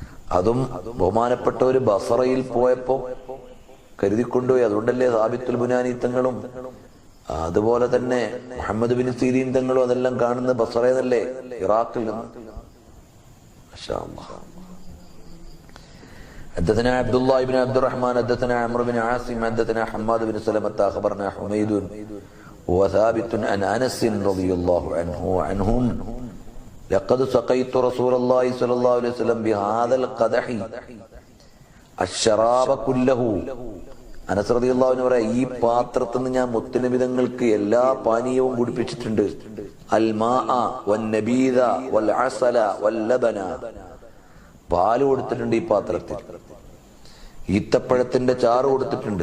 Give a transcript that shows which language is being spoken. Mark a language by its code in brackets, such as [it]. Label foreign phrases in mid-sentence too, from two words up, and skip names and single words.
[ml] അതും ബഹുമാനപ്പെട്ട ഒരു ബസറയിൽ പോയപ്പോ കരുതിക്കൊണ്ടുപോയി. അതുകൊണ്ടല്ലേ സാബിത്തുൽ ബുനാനി തങ്ങളും അതുപോലെ തന്നെ മുഹമ്മദ് ബിൻ സീരീൻ തങ്ങളും അതെല്ലാം കാണുന്ന ബസറയെന്നല്ലേ, ഇറാഖിൽ നിന്ന്. [ar] ما شاء الله. حدثنا عبد الله بن عبد الرحمن حدثنا عمرو بن عاصم حدثنا حماد بن سلمة أخبرنا حميد وثابت عن أنس رضي الله عنه وعنهم لقد سقيت رسول الله صلى الله عليه وسلم بهذا القدح الشراب كله. [ml] അനസ് [ar] رضي الله عنه [ml] പറയാ, ഈ പാത്രത്തിൽ നിന്ന് ഞാൻ മുത്തുനബി തങ്ങൾക്ക് എല്ലാ പാനീയവും കുടിപ്പിച്ചിട്ടുണ്ട്. [ar] الماء والنبيذ والعسل واللبن, [ml] പാല് കൊടുത്തിട്ടുണ്ട് ഈ പാത്രത്തിൽ. ഈത്തപ്പഴത്തിന്റെ ചാറ് കൊടുത്തിട്ടുണ്ട്.